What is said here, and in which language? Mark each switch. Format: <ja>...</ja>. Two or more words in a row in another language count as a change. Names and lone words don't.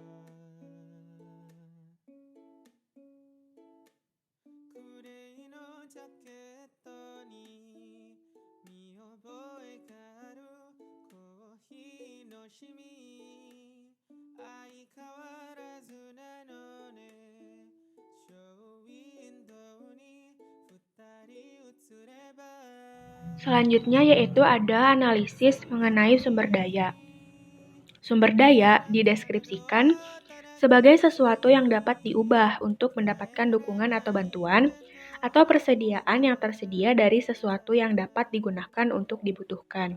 <ja>グレーのジャケットに見覚えがあるコーヒーのシミ相変わらずなのねショーウィンドウに二人映れば</ja> <id>Selanjutnya yaitu ada analisis mengenai sumber daya. Sumber daya dideskripsikan sebagai sesuatu yang dapat diubah untuk mendapatkan dukungan atau bantuan, atau persediaan yang tersedia dari sesuatu yang dapat digunakan untuk dibutuhkan.</id>